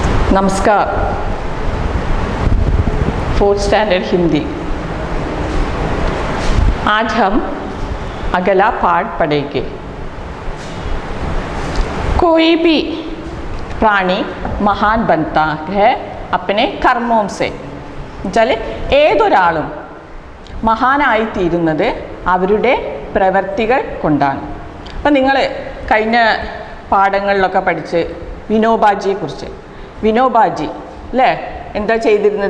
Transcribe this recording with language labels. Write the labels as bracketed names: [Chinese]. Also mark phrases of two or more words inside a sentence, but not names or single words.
[Hindi] नमस्कार। 4th स्टैंडर्ड हिंदी। आज हम अगला पाठ पढ़ेंगे। कोई भी प्राणी महान बनता है अपने कर्मों से। [Malayalam] ചാല് ഏതൊരാളും മഹാനായി തീരുന്നത് അവരുടെ പ്രവൃത്തികൾ കൊണ്ടാണ്. അപ്പം നിങ്ങൾ കഴിഞ്ഞ പാഠങ്ങളിലൊക്കെ പഠിച്ച് വിനോബാജിയെക്കുറിച്ച്, വിനോബാജി അല്ലേ എന്താ ചെയ്തിരുന്നത്?